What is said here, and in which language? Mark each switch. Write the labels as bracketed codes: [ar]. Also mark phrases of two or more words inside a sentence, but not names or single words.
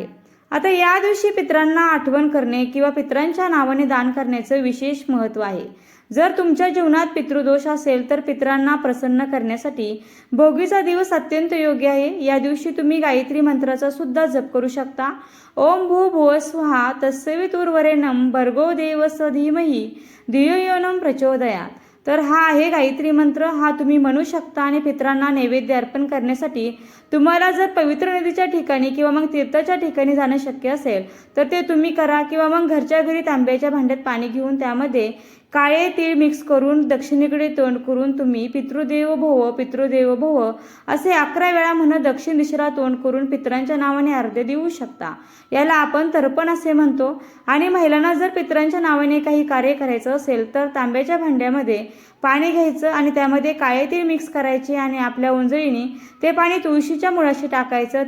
[mr] आता या दिवशी पितरांना आठवण करणे किंवा पितरांच्या नावाने दान करण्याचं विशेष महत्त्व आहे। जर तुमच्या जीवनात पितृदोष असेल तर पितरांना प्रसन्न करण्यासाठी भोगीचा दिवस अत्यंत योग्य आहे। या दिवशी तुम्ही गायत्री मंत्राचा सुद्धा जप करू शकता। [sa] ओम भूर्भुवः स्वः तत्सवितुर्वरेण्यं भर्गो देवस्य धीमहि धियो यो नः प्रचोदयात्। [mr] तर हा आहे गायत्री मंत्र, हा तुम्ही म्हणू शकता आणि पितरांना नैवेद्य अर्पण करण्यासाठी तुम्हाला जर पवित्र नदीच्या ठिकाणी किंवा मग तीर्थाच्या ठिकाणी जाणं शक्य असेल तर ते तुम्ही करा, किंवा मग घरच्या घरी तांब्याच्या भांड्यात पाणी घेऊन त्यामध्ये काळे तीळ मिक्स करून दक्षिणेकडे तोंड करून तुम्ही [sa] पितृदेव भव पितृदेव भव [mr] असे 11 वेळा म्हणत दक्षिण दिशेला तोंड करून पितरांच्या नावाने अर्घ्य देऊ शकता। याला आपण तर्पण असे म्हणतो। आणि महिलांना जर पितरांच्या नावाने काही कार्य करायचं असेल तर तांब्याच्या भांड्यामध्ये पाणी घ्यायचं आणि त्यामध्ये काळे तीळ मिक्स करायचे आणि आपल्या ओंजळीने ते पाणी तुळशीच्या मुळाशी टाकायचं।